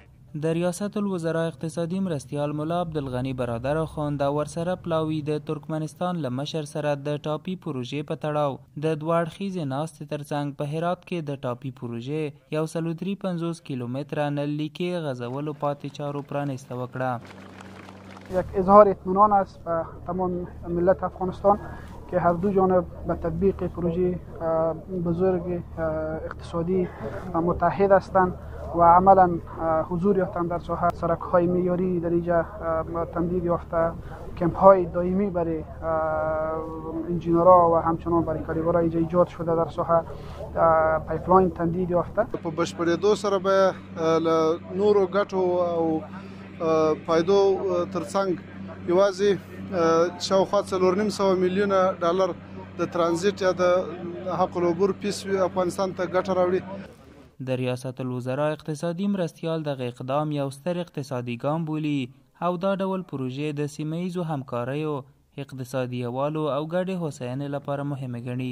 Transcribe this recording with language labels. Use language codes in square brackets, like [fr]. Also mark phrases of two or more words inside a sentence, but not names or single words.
[ps] د ریاست الوزرا اقتصادي مرستیال ملا عبدالغني برادر خان د ورسره پلاوي د ترکمنستان له مشر سره د ټاپي پروژې په تړاو د دوه اړخیزې ناستې ترڅنګ په هرات کې د ټاپي پروژې 153 کیلومتره نل لیکې غځولو پاتې چارو پرانیسته وکړه. [fa] یک اظهار اطمینان است به تمام ملت افغانستان که هر دو جانب به تطبیق پروژه بزرگ اقتصادی متحد هستند و عملا حضور یافتن در ساحه سرک‌های معیاری در اینجا تمدید یافته، کمپ‌های دائمی برای انجینرها و همچنان برای کارگرها اینجا ایجاد شده در ساحه، پایپلاین تمدید یافته. [ps] په بشپړېدو سره به له نورو ګټو او فایدو ترڅنګ یوازې شاوخوا 4.5 میلیونه ډالر د ترانزیت یا د حق العبور پیس افغانستان ته ګټه راوړي. د ریاست الوزرا اقتصادي مرستیال دغه اقدام یو ستر اقتصادي ګام بولي او دا ډول پروژې د سیمه ییزو همکاریو، اقتصادي یوالو او ګډې هوساینې لپاره مهمه ګڼي.